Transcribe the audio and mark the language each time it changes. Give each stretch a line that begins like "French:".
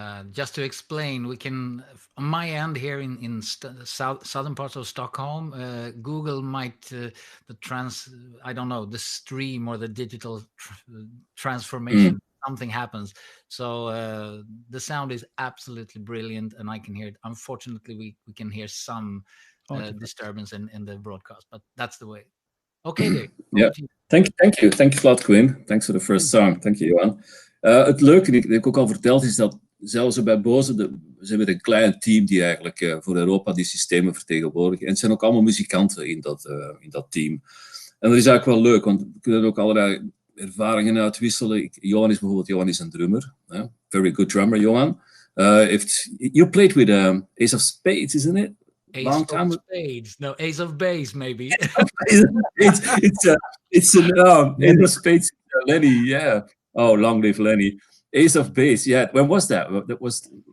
English: Just to explain, we can, on my end here in southern parts of Stockholm, Google might, I don't know, the stream or the digital transformation, something happens. So the sound is absolutely brilliant and I can hear it. Unfortunately, we can hear some disturbance in the broadcast, but that's the way. Okay, Dirk. Yeah, thank you. Thanks a lot, Quinn. Thanks for the first song. Thank you, Johan.
Dutch: Het leuke, dat ik ook al verteld, is dat zelfs bij Bose, ze hebben een klein team die eigenlijk voor Europa die systemen vertegenwoordigen. En het zijn ook allemaal muzikanten in dat team. En dat is eigenlijk wel leuk, want we kunnen er ook allerlei ervaringen uitwisselen. Johan is een drummer.
English: Very good drummer,
Dutch: Johan.
English: You played with Ace of Spades, isn't it? Ace of Spades. No, Ace of Base, maybe. It's Ace of Spades, Lenny, yeah. Oh, long live Lenny. Ace of Base, yeah. When was that? That was